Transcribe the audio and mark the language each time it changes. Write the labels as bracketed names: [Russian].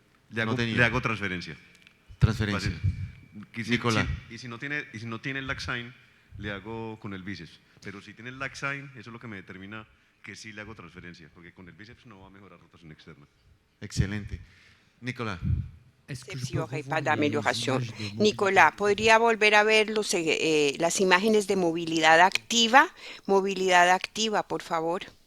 [Spanish] Le hago transferencia. Transferencia. Nicolás. Y si no tiene el Laxine, le hago con el bíceps. Pero si tiene el Laxine, eso es lo que me determina que sí le hago transferencia, porque con el bíceps no va a mejorar rotación externa. Excelente. Nicolás. [French] Il n'y aurait pas d'amélioration. [Spanish] Nicolas, ¿podría volver a ver las imágenes de movilidad activa? Movilidad activa, por favor.